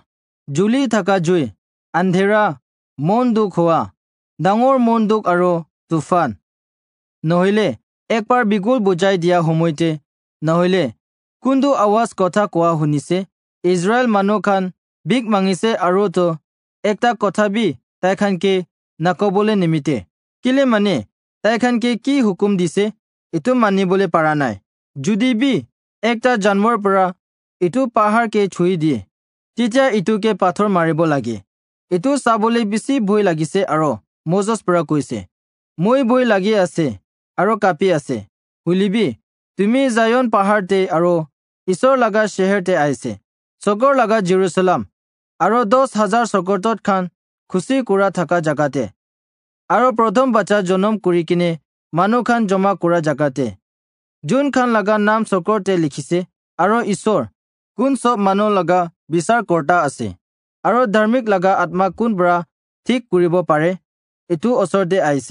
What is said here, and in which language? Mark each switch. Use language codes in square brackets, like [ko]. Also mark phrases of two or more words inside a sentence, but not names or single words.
[nag] Juli thaka jui andhera mon duk hoa dangor mon duk aro tufan nohile ekbar bigul bujai dia homoite nohile kundu awas kotha koa hunise Israel manu khan big mangise aro to ekta kotha bi tai khan ke nakobole nimite. Kile mane tai khan ke ki hukum dise itu mani bole para nai. Judi bi ekta janwar para itu pahar ke chui di titya itu ke pathor maribo lage. Itu sabole bisi bhoi lagise aro মোজেছ পৰা কৈছে, মই বৈ লাগি আছে আৰু কাপি আছে। শুলিবি, তুমি জায়ন পাহাৰতে আৰু ঈশ্বৰ লগা চেহেৰতে আহিছে, চকৰ লগা জেৰুচালাম আৰু 10,000 চকৰটোত খান খুচি কৰা থকা জাগাতে আৰু প্ৰথম বাচ্চা জনম কৰি কিনে মানুহ খান জমা কৰা জাগাতে যোন খান লগা নাম চকৰতে লিখিছে আৰু ঈশ্বৰ কোন চব মানুহ লগা বিচাৰ কৰ্তা আছে আৰু ধাৰ্মিক লগা আত্মা কোন পৰা ঠিক কৰিব পাৰে এইটো ওচৰতে আহিছে।